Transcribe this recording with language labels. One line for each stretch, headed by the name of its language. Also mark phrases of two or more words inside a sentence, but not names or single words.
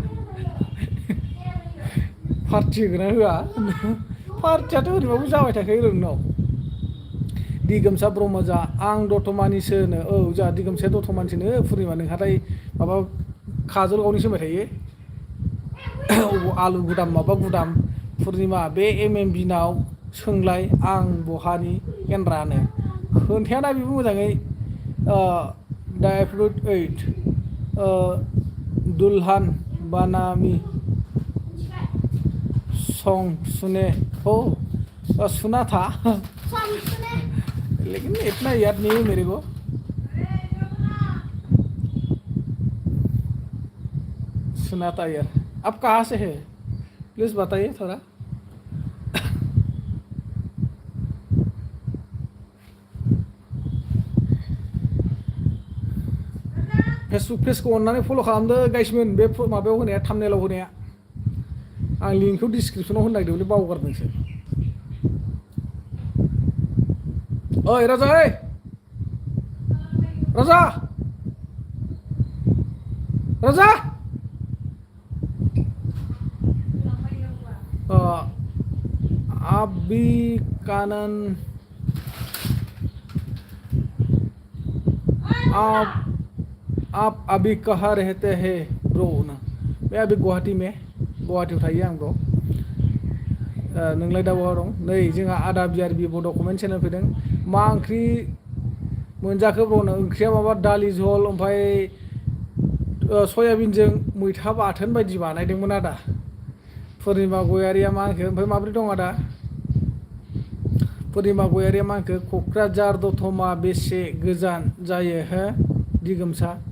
Bodo: पार्टि होगोन ना होआ पार्टियाथ' ओरैबाबो जाबाय थाखायो नोंनाव दिगोमसा ब्रह्म जा आं दतमानिसोनो औ जोंहा दिगोमसाया दतमानिसोनो पुर्निमा नोंहालाय माबा काजलगावनिसो होनबाय थायो आलु गुदाम माबा गुदाम पुर्निमा बे MMB नाव सोंलाय आं बहानि केन्द्रानो खोन्थायाना बेबो मोजाङै दा एफ्रुट 8
Hindi: दुल्हान बानामी सॉन्ग सुने हो सुना था लेकिन इतना याद नहीं है मेरे को सुना था यार आप कहाँ से है प्लीज़ बताइए थोड़ा
Bodo: फेसबुक पेजखौ अननानै फल' खालामदो गाइसमोन बे माबायाव होनाया थाम्बनेलाव होनाया आं लिंकखौ डिसक्रिपसनाव होनो नागिरदोंलै बावगारदोंसो
Hindi: ओइ राजा ओइ राजा राजा अभी कानन आप अभी कहाँ रहते हैं ब्रो ना मैं अभी
Bodo: गुवाहाटीयाव थायो आं ब्र नोंलाय दा बहा दं नै जोंहा आदा बिआरबि बड' चेनेल फैदों मा ओंख्रि मोनजाखो ब्र'नो ओंख्रिया माबा दालि झल ओमफ्राय सयाबिनजों मैथा बाथोन बायदि बानायदोंमोन आदा पुर्निमा गयारिया मा होनखो ओमफ्राय माबोरै दं आदा पुर्निमा गयारिया मा होनखो क'क्राझार दतमा बेसे गोजान जायो हो दिगोमसा